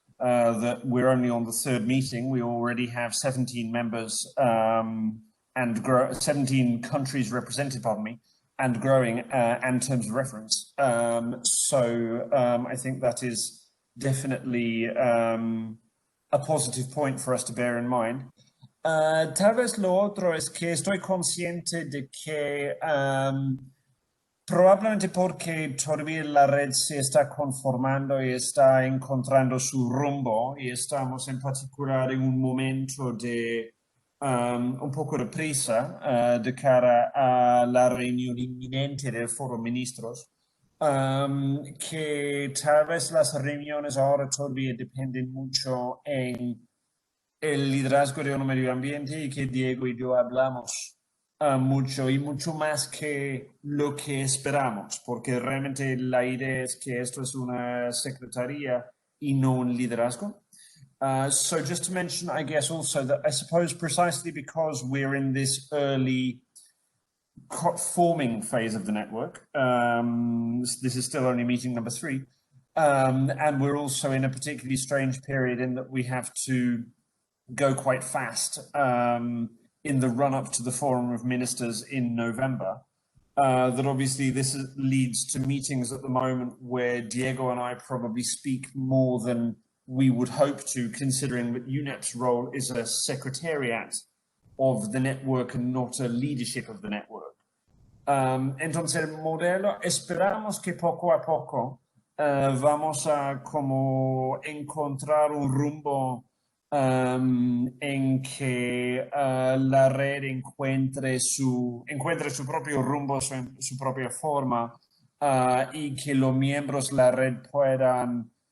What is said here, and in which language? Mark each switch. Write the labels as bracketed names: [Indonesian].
[English] That we're only on the third meeting. We already have 17 members and 17 countries represented, pardon me, and growing and terms of reference. So I think that is definitely a positive point for us to bear in mind. [Spanish] Tal vez lo otro es que estoy consciente de que probablemente porque todavía la red se está conformando y está encontrando su rumbo y estamos en particular en un momento de un poco de prisa de cara a la reunión inminente del Foro de Ministros. que tal vez las reuniones ahora todavía dependen mucho en el liderazgo de un medio ambiente y que Diego y yo hablamos mucho y mucho más que lo que esperamos, porque realmente la idea es que esto es una secretaría y no un liderazgo. [English] So just to mention, I guess also that I suppose precisely because we're in this early forming phase of the network, this is still only meeting number 3, and we're also in a particularly strange period in that we have to go quite fast in the run up to the Forum of Ministers in November. That obviously leads to meetings at the moment where Diego and I probably speak more than we would hope to, considering that UNEP's role is a secretariat of the network and not a leadership of the network. [Spanish] Entonces el modelo, esperamos que poco a poco vamos a como encontrar un rumbo en que la red encuentre su propio rumbo, su propia forma, y que los miembros de la red puedan